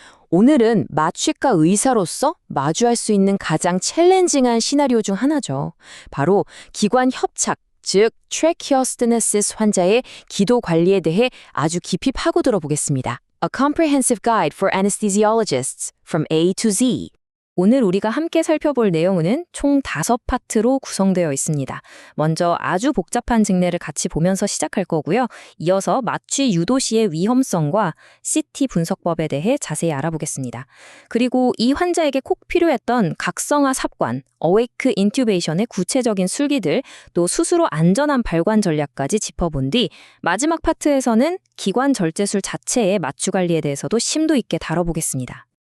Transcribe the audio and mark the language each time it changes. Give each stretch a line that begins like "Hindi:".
Korean: 오늘은 마취과 의사로서 마주할 수 있는 가장 챌린징한 시나리오 중 하나죠. 바로 기관 협착, 즉 트래키오스테노시스 환자의 기도 관리에 대해 아주 깊이 파고들어 보겠습니다.
English: A comprehensive guide for anesthesiologists from A to Z.
Korean: 오늘 우리가 함께 살펴볼 내용은 총 5파트로 구성되어 있습니다. 먼저 아주 복잡한 증례를 같이 보면서 시작할 거고요. 이어서 마취 유도 시의 위험성과 CT 분석법에 대해 자세히 알아보겠습니다. 그리고 이 환자에게 꼭 필요했던 각성화 삽관, 어웨이크 인튜베이션의 구체적인 술기들, 또 스스로 안전한 발관 전략까지 짚어본 뒤 마지막 파트에서는 기관 절제술 자체의 마취 관리에 대해서도 심도 있게 다뤄보겠습니다.